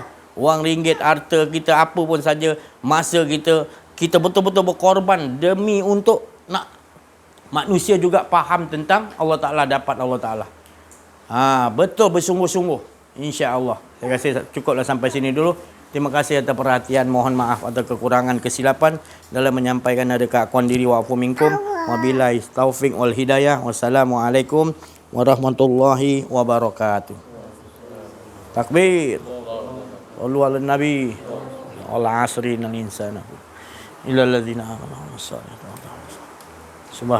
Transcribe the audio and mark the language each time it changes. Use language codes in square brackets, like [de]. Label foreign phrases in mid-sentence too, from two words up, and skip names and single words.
[ms] Wang ringgit, harta kita, apa pun saja, masa kita betul-betul berkorban demi untuk nak manusia juga faham tentang Allah Ta'ala, dapat Allah Ta'ala. Betul bersungguh-sungguh, insya-Allah. Saya rasa cukuplah sampai sini dulu. Terima kasih atas perhatian. Mohon maaf atas kekurangan kesilapan dalam menyampaikan ada keakuan diri [ar] والعفو منكم. وبالله التوفيق والهداية. والسلام عليكم ورحمة الله وبركاته. تكبير. صلوا على النبي. والعصر إن الإنسان إلا الذين آمنوا وصلى الله. سبحان